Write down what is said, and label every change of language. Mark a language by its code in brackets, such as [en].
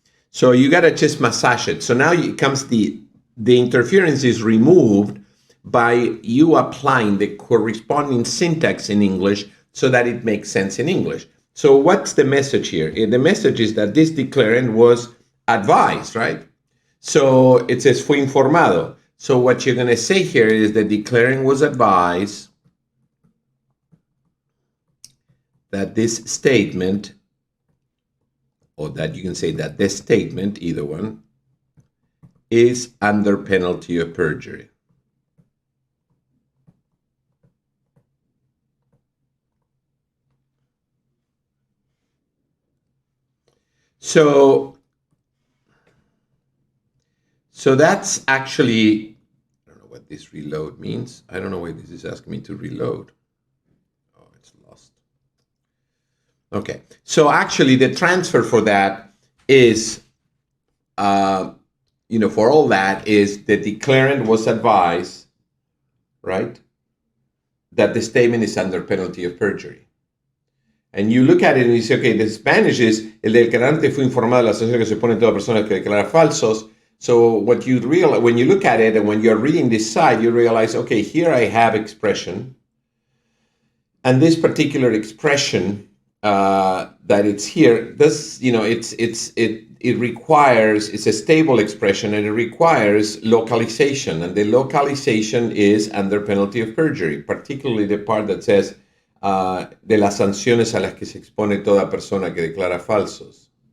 [en] So you got to just massage it. So now it comes the interference is removed by you applying the corresponding syntax in English so that it makes sense in English. So what's the message here? The message is that this declarant was advised, right? So it says fue informado. So what you're going to say here is the declarant was advised that this statement, or that you can say that this statement, either one, is under penalty of perjury. So that's actually, I don't know what this reload means. I don't know why this is asking me to reload. Oh, it's lost. Okay, so actually the transfer for that is, for all that is the declarant was advised, right, that the statement is under penalty of perjury. [es] And you look at it and you say, okay, the Spanish is, el declarante fue informado de la sanción que se pone toda persona que declara falsos. [en] So what you realize, when you look at it and when you're reading this side, you realize, okay, here I have expression. And this particular expression that it's here. This, it requires, it's a stable expression, and it requires localization, and the localization is under penalty of perjury, particularly the part that says de las sanciones a las que se expone toda persona que declara falsos.